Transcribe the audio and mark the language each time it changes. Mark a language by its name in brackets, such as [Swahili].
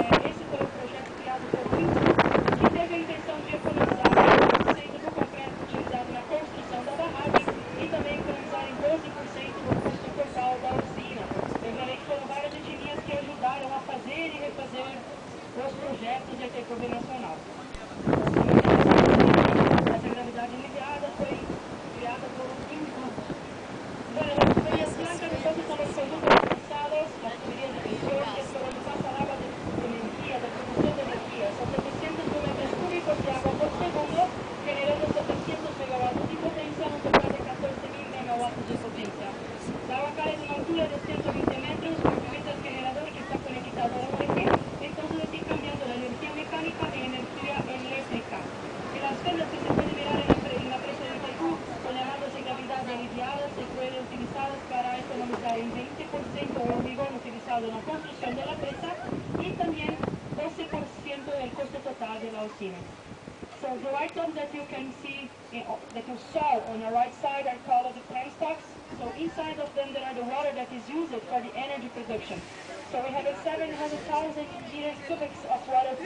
[Portuguese] Esse foi o projeto criado por Winton, que teve a intenção de economizar 10% do concreto utilizado na construção da barragem e também economizar em 12% do custo total da usina. Lembrarei que foram várias etnias que ajudaram a fazer e refazer os projetos de ETCOV nacional. Essa gravidade aliviada foi criada por Winton. [Spanish] Bueno, las tuberías blancas entonces son los conductos avanzados, las tuberías de presión, que es por donde pasa el agua de energía, de producción de energía. Son 700 mil metros cúbicos de agua por segundo, generando 700 megawatts de potencia, un total de 14.000 megawatts de potencia. La agua cae de una altura de 120 metros, movimienta el generador que está conectado a un eje, entonces así cambiando la energía mecánica en energía eléctrica. Y las fendas que se pueden mirar en la presa de Itaipú, son llamadas de gravidad aliviada, se pueden utilizar para economizar en 20% el hormigón utilizado en la construcción de la presa y también 12% del costo total de la usina. [English] So the items that you can see, that you saw on the right side are called the penstocks. So inside of them there are the water that is used for the energy production. So we have 700,000 meters cubic of water